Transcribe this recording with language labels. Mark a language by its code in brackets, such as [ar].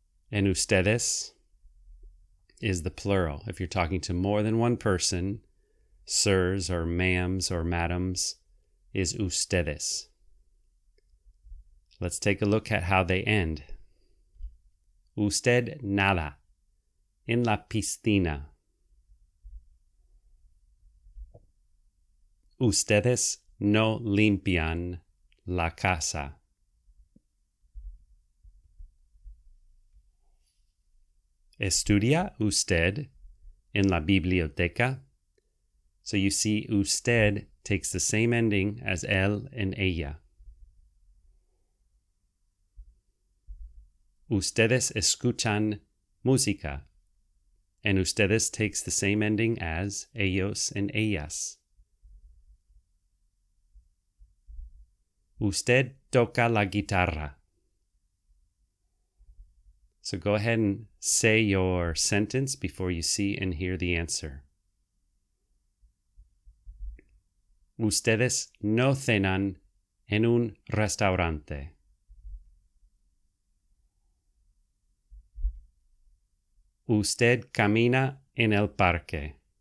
[en] And ustedes is the plural. If you're talking to more than one person, sirs or ma'ams or madams is ustedes. Let's take a look at how they end. [es] Usted nada en la piscina. Ustedes no limpian la casa. ¿Estudia usted en la biblioteca? [en] So you see, usted takes the same ending as él and ella. [es] Ustedes escuchan música. [en] And ustedes takes the same ending as ellos and ellas. [es] Usted toca la guitarra. [en] So go ahead and say your sentence before you see and hear the answer. [es] Ustedes no cenan en un restaurante. Usted camina en el parque.